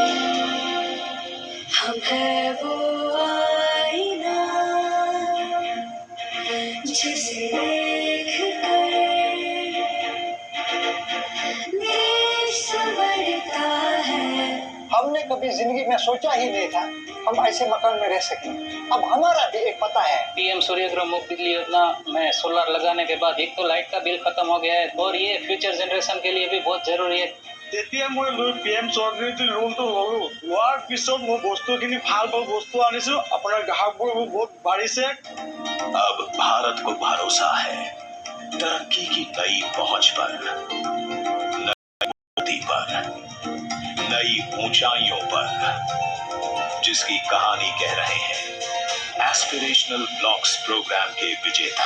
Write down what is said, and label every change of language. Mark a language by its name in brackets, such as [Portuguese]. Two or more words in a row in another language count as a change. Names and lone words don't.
[Hindi] हम है वो आईना जिसे देख कर देश संवरता है। हमने कभी जिंदगी में सोचा ही नहीं था हम ऐसे मकान में रह सकें। अब हमारा भी एक पता है। पीएम सूर्यग्रह मुफ्त बिजली योजना में सोलर लगाने के बाद एक तो लाइट का बिल खत्म हो गया है और ये [English] future generation [Hindi] के लिए भी बहुत जरूरी है। [Assamese] তেতিয়া মই PM চৰকাৰী লোনটো ললো, লোৱাৰ পিছত মই বস্তুখিনি ভাল বস্তু আনিছো, আপোনাৰ গ্ৰাহকবোৰ বহুত বাঢ়িছে। [Hindi] अब भारत को भरोसा है तरक्की की नई पहुंच पर, नई पर, नई ऊंचाइयों पर, जिसकी कहानी कह रहे हैं एस्पिरेशनल ब्लॉक्स प्रोग्राम के विजेता।